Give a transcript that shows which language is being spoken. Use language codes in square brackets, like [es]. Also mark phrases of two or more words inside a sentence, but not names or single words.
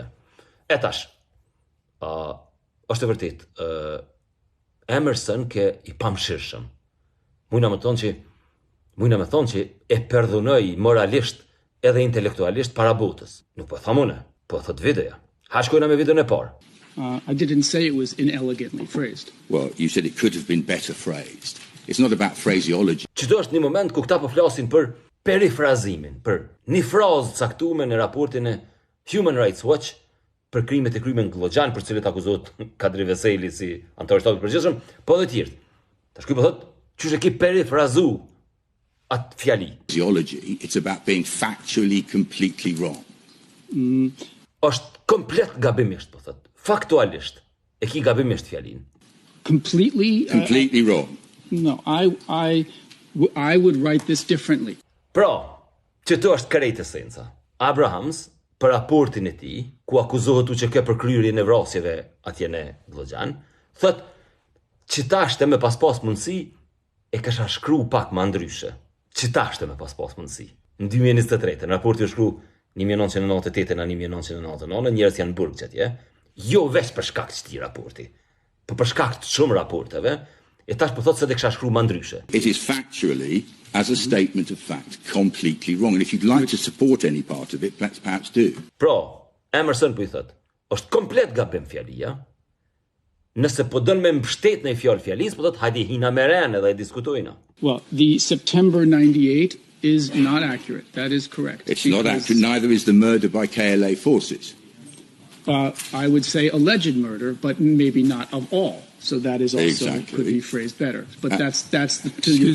[sq] E tash, është e vërtet, Emerson ke i pamshirshëm. Mujna me thonë që e perdhunoj moralisht edhe intelektualisht para botës. Nuk po thamune. Po thot videoja. Ha shkojna me videon e parë. [en] I didn't say it was inelegantly phrased. Well, you said it could have been better phrased. It's not about phraseology. [sq] Çdo është një moment ku këta po flasin për perifrazimin, për një frazë caktuar në raportin e Human Rights Watch për krimet e kryer në Glogjan, për cilët akuzohet Kadri Veseli si antar shtati i përgjithshëm, po edhe të tjerë. Tash ky po thot, çu e ke perifrazu atë fjali. [en] Phraseology, it's about being factually completely wrong. [sq] Është komplet gabimisht, po thot. Faktualisht e ki gabimisht fjalin. [en] Completely? Completely wrong. No, I would write this differently. [sq] Pra, që të është krejt esenca. Abrahams, për raportin e tij, ku akuzohet u që ke për kryerjen e vrasjeve atje në Glogjan, thot që tashte me pas mundësi e kisha shkru pak më ndryshe. Që tashte me pas mundësi. Në 2023, në raporti u shkru 1998 në 1999, njerëz janë burg që atje, jo veç për shkak të këtij raporti, por për shkak të shumë raporteve, e tash po thotë se dhe kisha shkruar më ndryshe. [en] It is factually, as a statement of fact, completely wrong. And if you'd like to support any part of it, let's perhaps do. [sq] Pra, Emerson po I thotë, është komplet gabim fjalia. Nëse po don me mbështet në fjalë fjalisë, po thotë hajde hina me ren edhe e diskutojna. [en] Well, the September 98 is not accurate. That is correct. It's not accurate, neither is the murder by KLA forces. I would say alleged murder, but maybe not of all. So that is also Exactly. could be phrased better. But that's to your